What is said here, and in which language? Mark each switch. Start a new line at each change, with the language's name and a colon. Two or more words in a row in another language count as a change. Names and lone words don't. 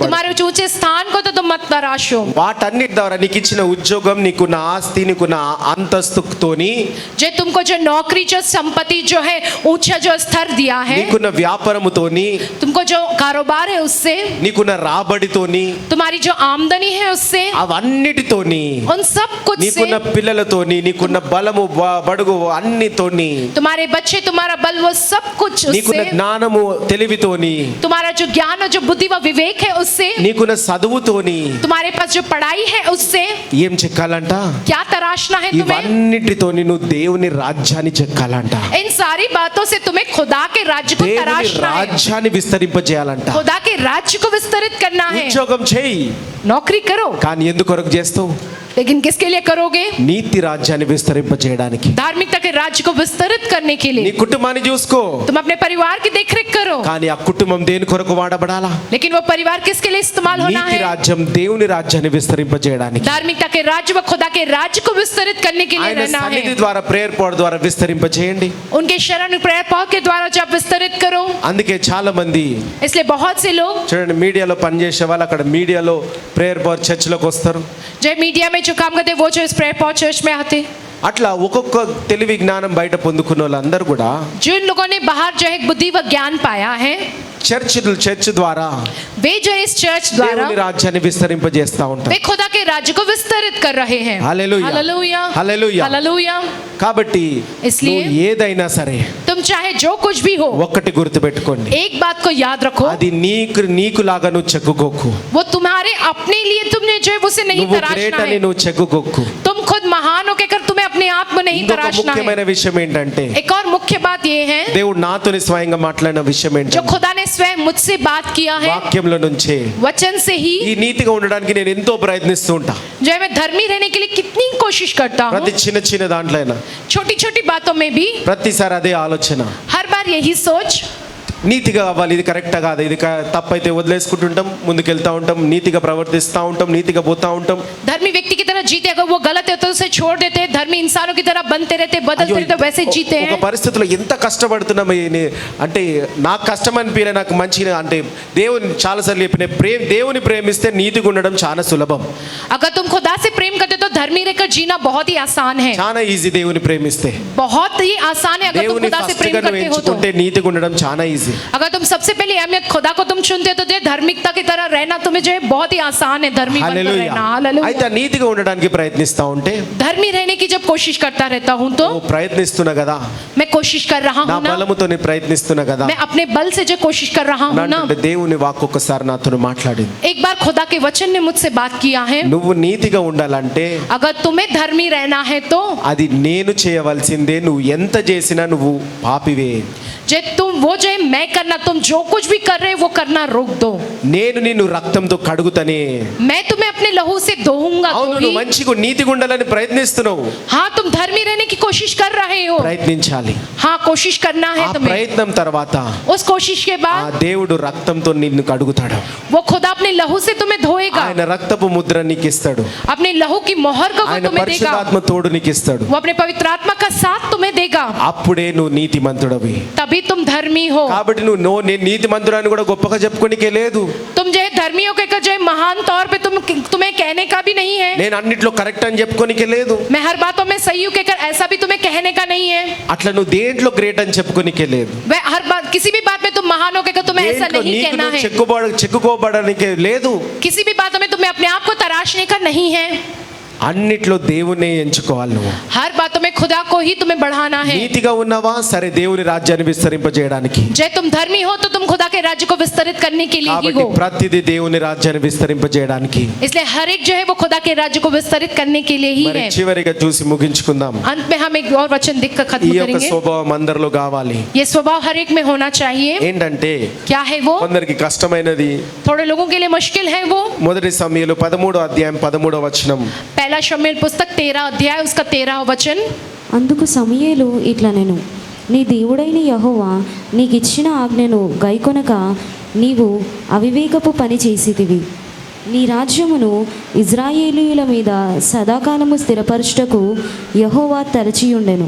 Hindi: तुम्हारे ऊंचे स्थान को तो तुम मत तराशो।
Telugu: వాటన్నిటి ద్వారా నీకు ఇచ్చిన ఉద్యోగం, నీకున్న ఆస్తి, నీకున్న అంతస్తుతోని,
Hindi: जो तुमको जो नौकरी जो संपत्ति जो है ऊंचा जो स्तर दिया है,
Telugu: నీకున్న వ్యాపారముతోని,
Hindi: तुमको जो कारोबार है उससे,
Telugu: నీకున్న రాబడితోని,
Hindi: तुम्हारी जो आमदनी है उससे,
Telugu: అవన్నిటితోని,
Hindi: उन सब कुछ से,
Telugu: నీకున్న పిల్లలతోని, నీకున్న బలము బడుగు అన్నితోని,
Hindi: तुम्हारे बच्चे तुम्हारा बल वो सब कुछ
Telugu: నీకున్న
Hindi: उससे,
Telugu: జ్ఞానము తెలివితోని,
Hindi: तुम्हारा जो ज्ञान और जो बुद्धि व विवेक है उससे,
Telugu: నీకున్న చదువుతోని
Hindi: तुम्हारे पास जो पढ़ाई है उससे
Telugu: ఏం చెక్కాలంట?
Hindi: क्या तराशना है तुम्हें?
Telugu: ఇవన్నిటితోని నువ్వు దేవుని రాజ్యాన్ని చెక్కాలంట.
Hindi: इन सारी बातों से तुम्हें खुदा के राज्य को
Telugu: దేవుని
Hindi: तराशना है,
Telugu: రాజ్యాన్ని విస్తరింపజేయాలంట.
Hindi: खुदा के राज्य को विस्तरित करना है।
Telugu: ఉద్యోగం చేయి,
Hindi: नौकरी करो
Telugu: కానీ ఎందుకు కొరకు చేస్తావు?
Hindi: लेकिन किसके लिए करोगे?
Telugu: నీతి రాజ్యాన్ని విస్తరింపజేయడానికి.
Hindi: धार्मिकता के राज्य को विस्तरित करने के
Telugu: నీ
Hindi: लिए।
Telugu: కుటుంబాన్ని చూసుకో,
Hindi: तुम अपने परिवार की देखरेख करो,
Telugu: కానీ ఆ కుటుంబం దేని కొరకు వాడబడాలా?
Hindi: लेकिन वो परिवार किसके लिए इस्तेमाल होना
Telugu: నీతి
Hindi: है?
Telugu: రాజ్యం దేవుని రాజ్యాన్ని విస్తరింపజేయడానికి.
Hindi: धार्मिकता के राज्य व खुदा के राज्य को विस्तरित करने के लिए
Telugu: ఆయన
Hindi: रहना
Telugu: సన్నిధి
Hindi: है।
Telugu: ద్వారా
English: prayer pod
Telugu: ద్వారా విస్తరింపజేయండి.
Hindi: उनके शरण
English: prayer pod
Hindi: के द्वारा जब विस्तरित करो।
Telugu: అందుకే చాలా మంది
Hindi: इसलिए बहुत से लोग
Telugu: చూడండి, మీడియాలో పనిచేసే వాళ్ళు అక్కడ మీడియాలో
English: prayer pod
Telugu: చర్చిలోకి వస్తారు.
Hindi: जो मीडिया में जो काम करते हैं वो जो इस
English: prayer pod church
Hindi: में आते,
Telugu: అట్లా ఒక్కొక్క తెలివి జ్ఞానం బయట పొందుకున్న వాళ్ళందరూ కూడా
Hindi: जिन लोगों ने बाहर जो है बुद्धि व ज्ञान पाया है,
Telugu: చర్చ్ ద్వారా
Hindi: वे जो इस चर्च द्वारा
Telugu: దేవుని రాజ్యాన్ని విస్తరింపజేస్తా ఉంటారు.
Hindi: वे खुदा के राज्य को विस्तरित कर रहे हैं।
Telugu: హల్లెలూయా
Hindi: हालेलुया
Telugu: హల్లెలూయా.
Hindi: हालेलुया।
Telugu: కాబట్టి
Hindi: इसलिए
Telugu: నువ్వు ఏదైనా సరే
Hindi: तुम चाहे जो कुछ भी हो,
Telugu: ఒక్కటి గుర్తుపెట్టుకోండి,
Hindi: एक बात को याद रखो,
Telugu: అది నీకులాగా నువ్వు చెక్కుకోకు.
Hindi: वो तुम्हारे अपने लिए तुमने जो है उसे नहीं
Telugu: నువ్వు గ్రేట్
Hindi: तराशना
Telugu: అని
Hindi: है।
Telugu: నువ్వు చెక్కుకోకు.
Hindi: तुम खुद महान हो कहकर तुम्हें अपने आप को नहीं
Telugu: ఇంకొక
Hindi: तराशना
Telugu: ముఖ్యమైన
Hindi: है।
Telugu: విషయం ఏంటంటే,
Hindi: एक और मुख्य बात ये है
Telugu: దేవుడు నాతోని స్వయంగా మాట్లాడిన విషయం
Hindi: जो
Telugu: ఏంటంటే,
Hindi: खुदा ने स्वयं मुझसे बात किया है,
Telugu: వాక్యంలో నుంచే
Hindi: वचन से ही,
Telugu: ఈ నీతిగా ఉండడానికి నేను ఎంతో ప్రయత్నిస్తూ ఉంటా.
Hindi: जो है मैं धर्मी रहने के लिए कितनी कोशिश करता हूँ,
Telugu: ప్రతి చిన్న చిన్న దాంట్లో అయినా
Hindi: छोटी छोटी बातों में भी
Telugu: ప్రతిసారి అదే ఆలోచన,
Hindi: हर बार यही सोच,
Telugu: నీతిగా అవ్వాలి, ఇది కరెక్టా కాదు, ఇది తప్పైతే వదిలేసుకుంటుంటాం, ముందుకెళ్తా ఉంటాం, నీతిగా ప్రవర్తిస్తూ ఉంటాం, నీతిగా పోతా ఉంటాం.
Hindi: धर्मी व्यक्ति की तरह जीते, अगर वो गलत है तो उसे छोड़ देते, धर्मी इंसानों की तरह बनते रहते, बदलते रहते, वैसे जीते
Telugu: ఒక
Hindi: हैं।
Telugu: పరిస్థితిలో ఎంత కష్టపడుతున్నాం అంటే నాకు కష్టం అనిపించలే, నాకు మంచిగా అంటే దేవుని చాలాసార్లు చెప్పిన దేవుని ప్రేమిస్తే నీతిగా ఉండడం చాలా సులభం,
Hindi: अगर तुम खुदा से प्रेम करते हो तो धर्मी रहकर जीना बहुत ही आसान है,
Telugu: చాలా ఈజీ. దేవుని ప్రేమిస్తే
Hindi: बहुत ही आसान है। अगर तुम
Telugu: దేవుని
Hindi: खुदा से
Telugu: ఫస్ట్
Hindi: प्रेम
Telugu: గా నువ్వు
Hindi: करते हो तो,
Telugu: ఎంచుకుంటే నీతిగా ఉండడం చాలా ఈజీ.
Hindi: अगर तुम सबसे पहले अहमियत खुदा को तुम चुनते हो तो जो है धार्मिकता की तरह रहना तुम्हें जो है बहुत ही आसान है, धर्मी बनकर
Telugu: హల్లెలూయా.
Hindi: रहना। हालेलुया।
Telugu: అయితే ఆ నీతిగా ఉండడానికి ప్రయత్నిస్తా ఉంటే,
Hindi: धर्मी रहने की जब कोशिश करता रहता हूँ तो
Telugu: నువ్వు ప్రయత్నిస్తున్నా కదా,
Hindi: मैं कोशिश कर रहा
Telugu: నా
Hindi: हूँ ना,
Telugu: బలముతో నేను ప్రయత్నిస్తున్నా కదా
Hindi: मैं अपने बल से जो कोशिश कर रहा हूँ ना।
Telugu: అంటే దేవుని వాక్కు ఒకసారి నాతో మాట్లాడింది.
Hindi: एक बार खुदा के वचन ने मुझसे बात किया है,
Telugu: నువ్వు నీతిగా ఉండాలంటే
Hindi: अगर तुम्हें धर्मी रहना है तो
Telugu: అది నేను చేయవలసిందే, నువ్వు ఎంత చేసినా నువ్వు పాపివే.
Hindi: जे तुम वो जो है मैं करना, तुम जो कुछ भी कर रहे हो वो करना रोक दो,
Telugu: నేను నిన్ను రక్తంతో కడుగుతానే.
Hindi: मैं तुम्हें अपने लहू से धोऊंगा
Telugu: అవును,
Hindi: तो
Telugu: నువ్వు
Hindi: ही।
Telugu: మంచిగా నీతిగా ఉండాలని ప్రయత్నిస్తున్నావు,
Hindi: हाँ, तुम धर्मी रहने की कोशिश कर रहे हो,
Telugu: ప్రయత్నించాలి.
Hindi: हाँ कोशिश करना है
Telugu: ఆ
Hindi: तुम्हें।
Telugu: ప్రయత్నం తర్వాత
Hindi: उस कोशिश के
Telugu: ఆ
Hindi: बाद
Telugu: దేవుడు రక్తంతో నిన్ను కడుగుతాడు.
Hindi: वो खुदा अपने लहू से तुम्हें धोएगा,
Telugu: ఆయన రక్తపు ముద్ర నీకు ఇస్తాడు,
Hindi: अपने लहू की मोहर को वो
Telugu: ఆయన
Hindi: तुम्हें देगा,
Telugu: పరిశుద్ధాత్మ తోడు నీకు ఇస్తాడు.
Hindi: वो अपने पवित्र आत्मा का साथ तुम्हें देगा,
Telugu: అప్పుడే నువ్వు నీతిమంతుడవి.
Hindi: तभी तुम धर्मी हो।
Telugu: కాబట్టి నువ్వు నేను నీతిమంతుడని కూడా గొప్పగా చెప్పుకోనికే లేదు,
Hindi: तुम जो है धर्मियों के जो है महान तौर पे तुम्हें कहने का भी नहीं है,
Telugu: నేను అన్నిట్లో కరెక్ట్ అని చెప్పుకోనికే లేదు,
Hindi: मैं हर बातों में सही हूँ कहकर ऐसा भी तुम्हें कहने का नहीं है,
Telugu: అట్లా నువ్వు దేంట్లో గ్రేట్ అని చెప్పుకోనికే లేదు,
Hindi: वह हर बात किसी भी बात में तुम महान हो कहकर तुम्हें ऐसा
Telugu: దేంట్లో
Hindi: नहीं
Telugu: నీకు
Hindi: कहना
Telugu: నువ్వు
Hindi: है,
Telugu: చెక్కుకోబడనికే లేదు,
Hindi: किसी भी बातों में तुम्हें अपने आप को तराशने का नहीं है,
Telugu: అన్నిట్లో దేవుణ్ణి ఎంచుకోవాలి. నువ్వు
Hindi: हर बातों में खुदा को ही तुम्हें बढ़ाना है।
Telugu: నీతిగా ఉన్నావా, సరే దేవుని రాజ్యాన్ని విస్తరింపజేయడానికి.
Hindi: जय तुम धर्मी हो तो तुम खुदा के राज्य को विस्तरित करने के लिए ही
Telugu: కాబట్టి
Hindi: हो,
Telugu: ప్రతిదీ దేవుని రాజ్యాన్ని విస్తరింపజేయడానికి.
Hindi: इसलिए हर एक जो है वो खुदा के राज्य को विस्तरित करने के लिए ही
Telugu: మరి
Hindi: है।
Telugu: చివరిగా చూసి ముగించుకుందాం.
Hindi: अंत में हम एक और वचन देख कर
Telugu: ఈ
Hindi: खत्म
Telugu: యొక్క
Hindi: करेंगे।
Telugu: స్వభావం అందరిలో కావాలి.
Hindi: ये स्वभाव हर एक में होना चाहिए।
Telugu: ఏంటంటే
Hindi: क्या है वो?
Telugu: కొందరికి కష్టమైనది.
Hindi: थोड़े लोगों के लिए मुश्किल है वो।
Telugu: మొదటి సమూయేలు 13వ అధ్యాయం 13వ వచనం.
Hindi: पहला शमूएल पुस्तक 13 अध्याय उसका 13 वचन।
Telugu: అందుకు సమూయేలు ఇట్లా నేను నీ దేవుడైన యెహోవా నీకిచ్చిన ఆజ్ఞను గైకొనక నీవు అవివేకపు పని చేసితివి. నీ రాజ్యమును ఇజ్రాయేలీయుల మీద సదాకాలము స్థిరపరచుటకు యెహోవా తరచియుండెను.